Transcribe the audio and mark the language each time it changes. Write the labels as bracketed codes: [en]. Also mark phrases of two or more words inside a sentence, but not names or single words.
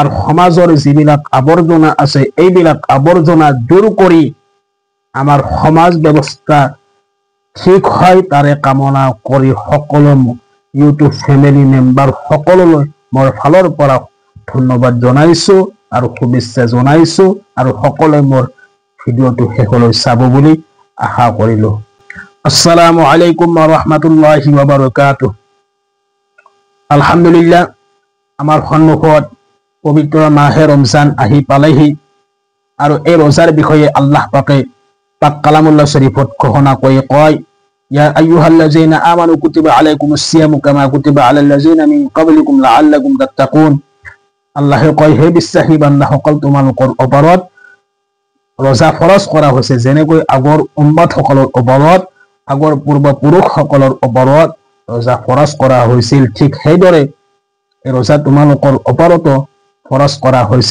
[as] সমাজৰ যিবিলাক আৱৰ্জনা আছে এইবিলাক আৱৰ্জনা দূৰ কৰি আমাৰ সমাজ ব্যৱস্থা ঠিক হয় তাৰে কামনা কৰি সকলো [en] YouTube family member [as] সকলোলৈ মোৰ ফালৰ পৰা ধন্যবাদ জনাইছো আৰু শুভেচ্ছা জনাইছো আৰু সকলোৱে মোৰ ভিডিঅ'টো শেষলৈ চাব বুলি আশা কৰিলো। [ar] السلام عليكم و رحمة الله و بركاته. [as] আলহামদুলিল্লাহ আমাৰ সন্মুখত পবিত্ৰ মাহে ৰমজান আহি পালেহি আৰু এই ৰোজাৰ বিষয়ে আল্লাহ পাকে পাক কালামুল্লাহ শৰীফত ঘোষণা কৰি কয়, [ar] يا أيها الذين آمنوا كتب عليكم الصيام كما كتب على الذين من قبلكم لعلكم تتقون. [as] আল্লাহে কয়, হে বিশ্বাসী বান্দাসকল, তোমালোকৰ ওপৰত ৰোজা ফৰজ কৰা হৈছে যেনেকৈ আগৰ উম্মত সকলৰ ওপৰত আগৰ পূৰ্বপুৰুষসকলৰ ওপৰত ৰোজা ফৰজ কৰা হৈছিল, ঠিক সেইদৰে এই ৰোজা তোমালোকৰ ওপৰতো ফৰজ কৰা হৈছে।